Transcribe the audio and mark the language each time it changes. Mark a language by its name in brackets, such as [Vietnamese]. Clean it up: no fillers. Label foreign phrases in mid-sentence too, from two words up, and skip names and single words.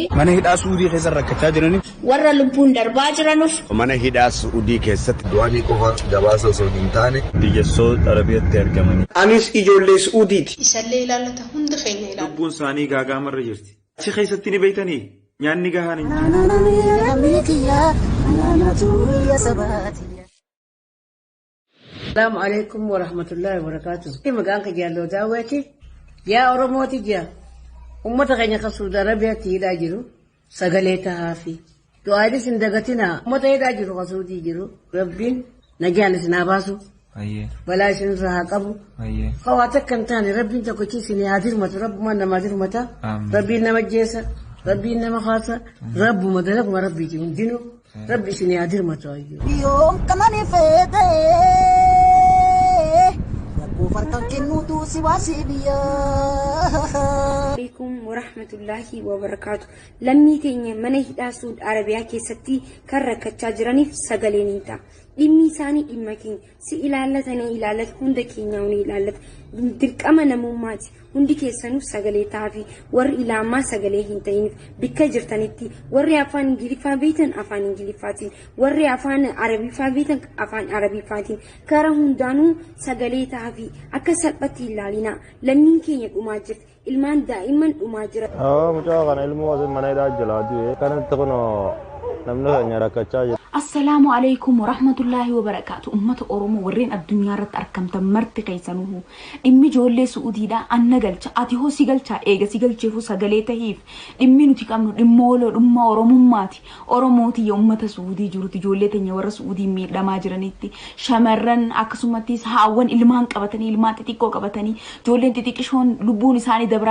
[Oromo] Mana hidhaa Suudii keessa rakkachaa jiraniif. Warra lubbuun darbaa jiranuuf. Mana hidhaa Suudii keessatti du'anii qofa gabaasa osoo hin taane biyya Saudi Arabiyaatti argamanii. Anis ijoollee Suudiiti. Isallee ilaallata hunda keenya ilaallata. Lubbuun isaanii gaagaamarra jirti. Achi keessatti ni beeytanii nyaanni gahaan hin [Arabic] السلام عليكم ورحمة الله وبركاته. [Oromo] Magaan ka jaallo daawwati yaa Oromooti jaa ummata keenya kan Saudi Arabiyaatti hidhaa jiru sagalee ta'aa fi du'aanis hin dagatina ummata hidhaa jiru kan Saudii jiru rabbiin nagaan isin haa baasu balaa isin irraa haa qabu hawaa takka hin taane rabbiin tokkichi isin haa dirmatu rabbumaan namaa dirmata rabbiin nama jeessa rabbiin nama haasa rabbuma dalaguma rabbiiti hundinuu rabbi isin haa dirmatu ayyuu yoom kamani fedhe farkan kennuutu si waasibiya. [Arabic] السلام عليكم ورحمة الله وبركاته. [Oromo] Lammii keenya mana hidhaa Saudi Arabiyaa keessatti kan rakkachaa jiraniif sagaleen hin ta'a. Dhimmi isaanii dhimma keenya si ilaallatanii ilaallata hunda keenyaa ni ilaallata. Dirqama namummaati. Hundi keessanuu sagalee ta'aa fi warri ilaamaa sagalee hin ta'iniif bikka jirtanitti warri afaan Ingiliffaa beekan afaan Ingiliffaatiin warri afaan Arabiffaa beekan afaan Arabiffaatiin karaa hundaanuu sagalee ta'aa fi akka salphatti ilaalina lammiin keenya dhumaa jirti ilmaan daa'imman dhumaa jira. Mucaa kana ilmoo asin mana hidhaa jalaa du'e kanatti kunoo namni keenya rakkachaa jira. [Arabic] السلام عليكم ورحمة الله وبركاته. [Oromo] Ummata Oromoo warreen addunyaa irratti argamtan marti keessanuu dhimmi ijoollee Suudiidhaa anna galcha ati hoo si galcha eega si galcheefu sagalee tahiif dhimmi nuti qabnu dhimma Oromummaati. Oromooti yaa ummata Suudii jiruti ijoollee teenya warra Suudii miidhamaa jiranitti shamarran akkasumattis haawwan ilmaan qabatanii ilmaan xixiqqoo qabatanii ijoolleen xixiqqishoon lubbuun isaanii dabraa